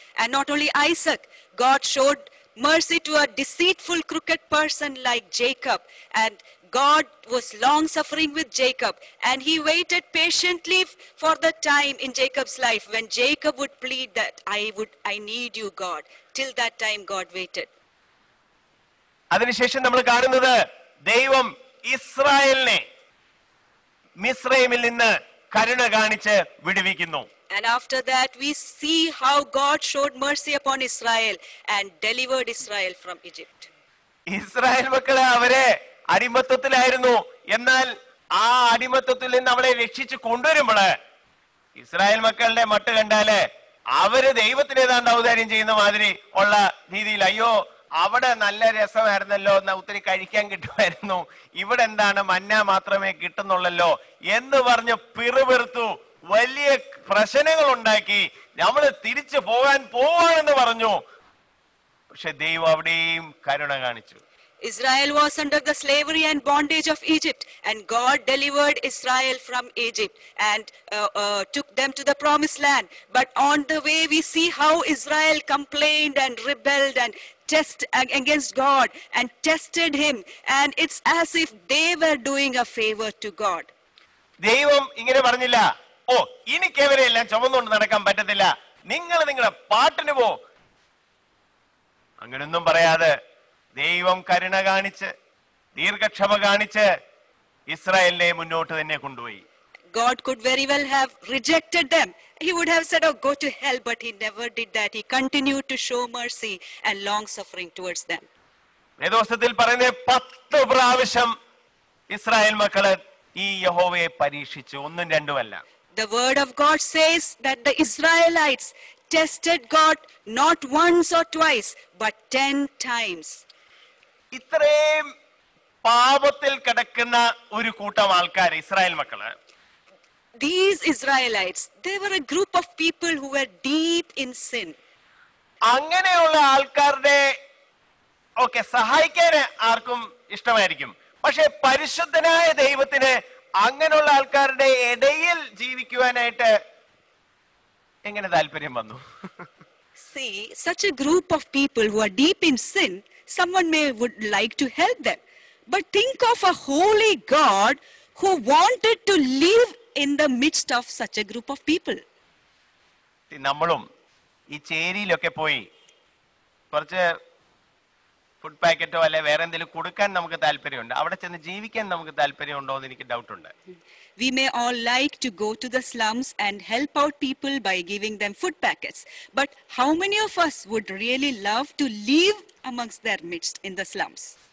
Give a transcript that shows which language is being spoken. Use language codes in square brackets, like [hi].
[en] And not only Isaac, God showed mercy to a deceitful, crooked person like Jacob. And God was long suffering with Jacob. And he waited patiently for the time in Jacob's life when Jacob would plead that I need you, God. Till that time, God waited. [ml] അതിനുശേഷം നമ്മൾ കാണുന്നത് ദൈവം ഇസ്രായേലിനെ മിസ്രൈമിൽ നിന്ന് കരുണ കാണിച്ച് വിടുവിക്കുന്നു. [en] And after that we see how God showed mercy upon Israel and delivered Israel from Egypt. [ml] Israel മക്കളെ അവരെ അടിമത്തത്തിലായിരുന്നു. എന്നാൽ ആ അടിമത്തത്തിൽ നിന്ന് അവളെ രക്ഷിച്ച് കൊണ്ടുവരുമ്പോള് ഇസ്രായേൽ മക്കളുടെ മട്ട് കണ്ടാല് അവര് ദൈവത്തിന് ഏതാണ്ട് ഔദാര്യം ചെയ്യുന്ന മാതിരി ഉള്ള രീതിയിൽ, അയ്യോ അവിടെ നല്ല രസമായിരുന്നല്ലോ, ഒത്തിരി കഴിക്കാൻ കിട്ടുമായിരുന്നു, ഇവിടെ എന്താണ് മന്ന മാത്രമേ കിട്ടുന്നുള്ളല്ലോ എന്ന് പറഞ്ഞ് പിറുപിറുത്തു, വലിയ പ്രശ്നങ്ങൾ ഉണ്ടാക്കി. നമ്മൾ തിരിച്ചു പോവാണെന്ന് പറഞ്ഞു. പക്ഷെ ദൈവം അവിടെയും കരുണ കാണിച്ചു. [en] Israel was under the slavery and bondage of Egypt, and God delivered Israel from Egypt and took them to the promised land. But on the way we see how Israel complained and rebelled and against God and tested him, and it's as if they were doing a favor to God. [ml] ദൈവം ഇങ്ങനെ പറഞ്ഞില്ല, ഓ എനിക്ക് ഇവരെല്ലാം ചുമന്നുകൊണ്ട് നടക്കാൻ പറ്റത്തില്ല, നിങ്ങൾ നിങ്ങളുടെ പാട്ടിന് പോ. അങ്ങനൊന്നും പറയാതെ ദൈവം കരുണ കാണിച്ച് ദീർഘക്ഷമ കാണിച്ച് ഇസ്രായേലിനെ മുന്നോട്ട് തന്നെ കൊണ്ടുപോയി. [en] God could very well have rejected them. He would have said, oh, go to hell, but he never did that. He continued to show mercy and long suffering towards them. [ml] വേദോസ്തത്തിൽ പറയുന്ന 10 പ്രാവശ്യം ഇസ്രായേൽ മക്കള് ഈ യഹോവയെ പരീക്ഷിച്ചു, ഒന്നും രണ്ടുമല്ല. [en] The word of God says that the Israelites tested God not once or twice, but 10 times. [ml] ഇത്രയും പാപത്തിൽ കിടക്കുന്ന ഒരു കൂട്ടം ആൾക്കാർ, ഇസ്രായേൽ മക്കള്, [en] these Israelites, they were a group of people who were deep in sin. [ml] അങ്ങനെയുള്ള ആൾക്കാരുടെ സഹായിക്കാൻ ആർക്കും ഇഷ്ടമായിരിക്കും. പക്ഷെ പരിശുദ്ധനായ ദൈവത്തിന് അങ്ങനെയുള്ള ആൾക്കാരുടെ ഇടയിൽ ജീവിക്കുവാനായിട്ട് എങ്ങനെ താല്പര്യം വന്നു? [en] See, such a group of people who are deep in sin, someone would like to help them. But think of a holy God who wanted to live in the midst of such a group of people. [ml] നമ്മളും ഈ ചേരിയിലൊക്കെ പോയി കുറച്ച് food പാക്കറ്റോ അല്ലെ വേറെ എന്തെങ്കിലും കൊടുക്കാൻ നമുക്ക് താല്പര്യമുണ്ട്. അവിടെ ചെന്ന് ജീവിക്കാൻ നമുക്ക് താല്പര്യമുണ്ടോ എന്ന് എനിക്ക് ഡൗട്ട് ഉണ്ട്. [en] We may all like to go to the slums and help out people by giving them food packets. But how many of us would really love to live amongst their midst in the slums?